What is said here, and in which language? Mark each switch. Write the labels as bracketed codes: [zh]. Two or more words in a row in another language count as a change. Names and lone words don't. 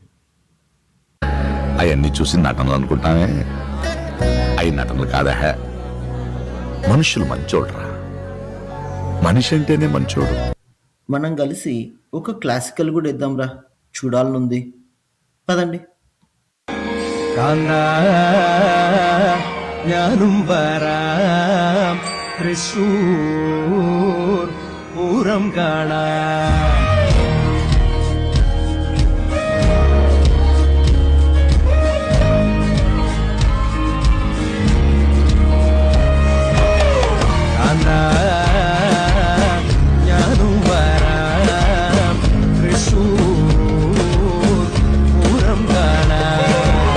[te] అవన్నీ చూసి నటనలు అనుకుంటానే, అవి నటనలు కాదా. మనుషులు మంచోడ్రా, మనిషి అంటేనే మంచోడు. మనం కలిసి ఒక క్లాసికల్ కూడా ఇద్దాంరా, చూడాలనుంది. పదండి. [ml] കാന്താ ഞാനും വരാം തൃശൂർ പൂരം കാണാം. കാന്താ ഞാനും വരാം തൃശൂർ പൂരം കാണാം.